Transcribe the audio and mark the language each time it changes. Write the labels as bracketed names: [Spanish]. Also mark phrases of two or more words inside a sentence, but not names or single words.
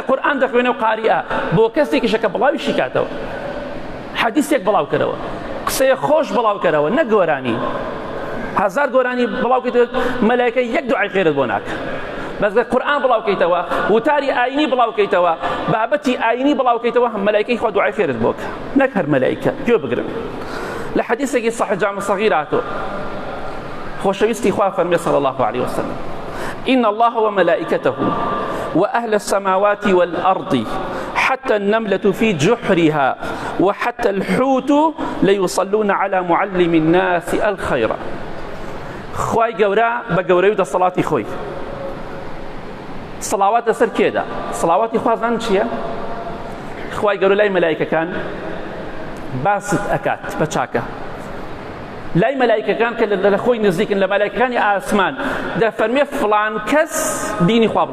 [Central Kurdish] قورئان دەخوێنێ و قاریئە بۆ کەسێکیشە کە بڵاویشی کاتەوە حەدیثێک بڵاو کەرەوە قسەیە خۆش بڵاو کەرەوە نەک گۆرانی هەزار گۆرانی بڵاو کەیتەوە مەلایکە یەک دوعای خێرت بۆ ناکە بەس قورئان بڵاو کەیتەوە وتاری ئاینی بڵاو کەیتەوە بابەتی ئاینی بڵاو کەیتەوە هەم مەلایکەی خوا دوعای خێرت بۆ کە نەک هەر مەلایکە گوێ بگرن لە حەدیثێکی صحیح جامع صغیر هاتووە خۆشەویستی خوا فەرمێ [Arabic] صلی الله عليه وسلم إن الله وملائكته وأهل السماوات والأرض حتى النملة في جحرها وحتى الحوت ليصلون على معلم الناس الخير [Central Kurdish] خوای گەورە بە گەورەی و دەسەڵاتی خۆی سڵاوات لەسەر کێدا سڵاواتی خوازان چییە؟ خوای گەورە لای مەلایکەکان باست ئەکات بە چاکە لای مەلایکەکان کە لە خۆی نزیکن لە مەلایکەکانی ئاسمان دەفەرمێ فڵان کەس دینی خوا